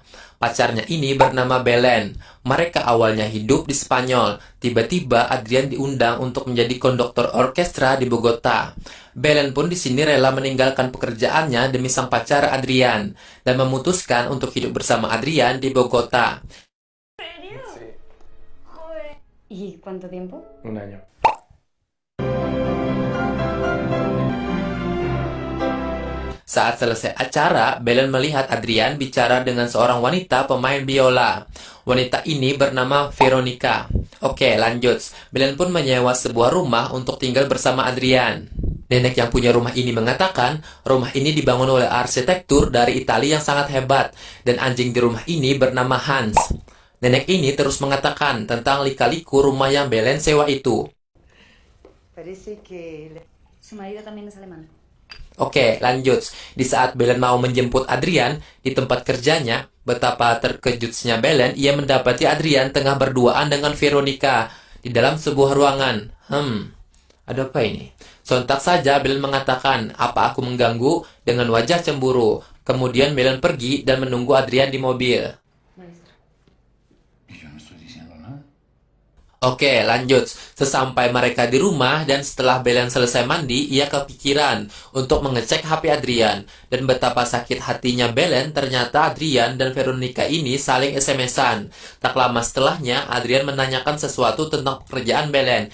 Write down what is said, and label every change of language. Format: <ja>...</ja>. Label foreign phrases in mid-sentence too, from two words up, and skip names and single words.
<id>Pacarnya ini bernama Belen. Mereka awalnya hidup di Spanyol. Tiba-tiba Adrian diundang untuk menjadi konduktor orkestra di Bogota. Belen pun di sini rela meninggalkan pekerjaannya demi sang pacar Adrian dan memutuskan untuk hidup bersama Adrian di Bogota.</id> <es>Sí, ¿Y cuánto tiempo? un año.</es> <id>Saat selesai acara, Belen melihat Adrian bicara dengan seorang wanita pemain biola. Wanita ini bernama Veronica. Oke, lanjut. Belen pun menyewa sebuah rumah untuk tinggal bersama Adrian. Nenek yang punya rumah ini mengatakan, rumah ini dibangun oleh arsitektur dari Italia yang sangat hebat, dan anjing di rumah ini bernama Hans. Nenek ini terus mengatakan tentang lika-liku rumah yang Belen sewa itu.</id> <es>Parece que ¿Su marido también es alemán?</es> <id>Oke, lanjut. Di saat Belen mau menjemput Adrian di tempat kerjanya, betapa terkejutnya Belen, ia mendapati Adrian tengah berduaan dengan Veronica di dalam sebuah ruangan. Ada apa ini? Sontak saja Belen mengatakan, "Apa aku mengganggu?" dengan wajah cemburu. Kemudian Belen pergi dan menunggu Adrian di mobil.</id> <es>Maestro. Y yo no estoy diciendo nada. Oke, lanjut.</es> <id>Sesampai mereka di rumah dan setelah Belen selesai mandi, ia kepikiran untuk mengecek HP Adrian. Dan betapa sakit hatinya Belen, ternyata Adrian dan Veronica ini saling SMS-an. Tak lama setelahnya, Adrian menanyakan sesuatu tentang pekerjaan Belen.</id>